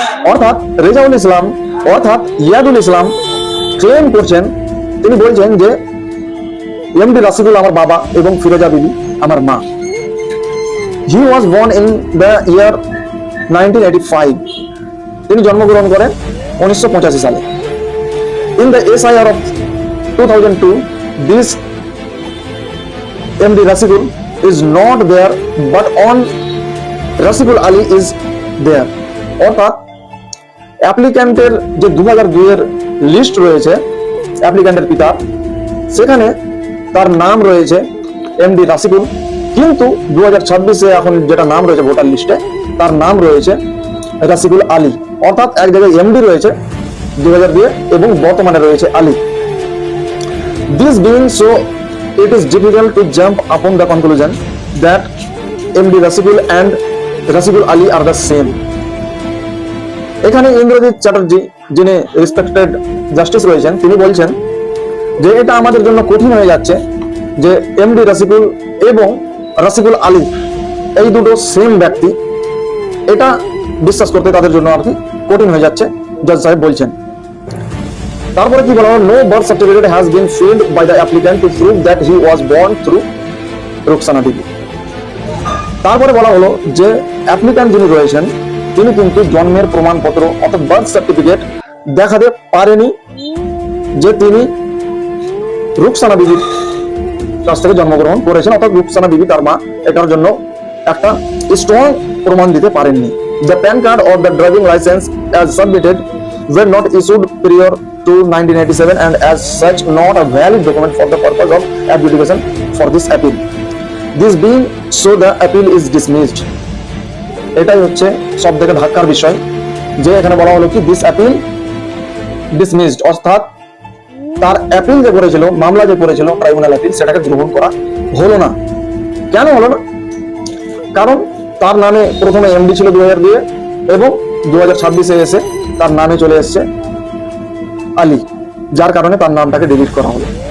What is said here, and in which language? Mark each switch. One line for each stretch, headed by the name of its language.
Bangla: অর্থাৎ রেজাউল ইসলাম অর্থাৎ ইয়াদুল ইসলাম ক্লেম করছেন, তিনি বলছেন যে এমডি রাসিকুল আমার বাবা এবং ফিরোজা বিবি আমার মা।
English: he was born in the year 1985,
Bangla: তিনি জন্মগ্রহণ করেন 1985 সালে।
English: In the SIR of 2002, this MD Rasikul is not there, but on Rasikul Ali is there.
Bangla: অর্থাৎ অ্যাপ্লিক্যান্টের যে 2002 এর লিস্ট রয়েছে অ্যাপ্লিক্যান্টের পিতা, সেখানে তার নাম রয়েছে এমডি রাসিকুল, কিন্তু 2026-এ এখন যেটা নাম রয়েছে ভোটার লিস্টে তার নাম রয়েছে রাসিকুল আলী। অর্থাৎ এক জায়গায় এমডি রয়েছে 2002 এবং বর্তমানে রয়েছে Ali.
English: This being so, it is difficult to jump upon the conclusion that MD Rasikul and Rasikul Ali are the same.
Bangla: এখানে ইন্দ্রজিৎ চ্যাটার্জি, যিনি রেসপেক্টেড জাস্টিস রয়েছেন, তিনি বলছেন যে এটা আমাদের জন্য কঠিন হয়ে যাচ্ছে যে এমডি রাসিকুল এবং রাসিকুল আলী এই দুটো সেম ব্যক্তি, এটা বিশ্বাস করতে তাদের জন্য আর কি কঠিন হয়ে যাচ্ছে, জজ সাহেব বলছেন। তারপরে কি বলা হলো,
English: No birth certificate has been filed by the applicant to prove that he was born through Rukhsana Bibi.
Bangla: তারপরে বলা হলো যে অ্যাপ্লিক্যান্ট যিনি রয়েছেন তিনি কিন্তু জন্মের প্রমাণপত্র অর্থাৎ বার্থ সার্টিফিকেট দেখাতে পারেনি যে তিনি রুকসানা বিবির কাছ থেকে জন্মগ্রহণ করেছেন, অর্থাৎ রুকসানা বিবি তার মা, এটার জন্য একটা স্ট্রং প্রমাণ দিতে পারেননি।
English: The PAN card or the driving license as submitted were not issued prior to 1987 and as such not a valid document for the purpose of adjudication for this appeal. This being so, the appeal is dismissed.
Bangla: এটাই হচ্ছে সব থেকে ধাক্কার বিষয় যে এখানে বলা হলো কি দিস অ্যাপিল ডিসমিসড, অর্থাৎ তার অ্যাপিল যে করেছিল, মামলা যে করেছিল ট্রাইব্যুনাল অ্যাপিল, সেটাকে গ্রহণ করা হলো না। কেন হলো না? কারণ তার নামে প্রথমে এমডি ছিল 2002 এবং 2026-এ এসে তার নামে চলে এসেছে আলী, যার কারণে তার নামটাকে ডিলিট করা হলো।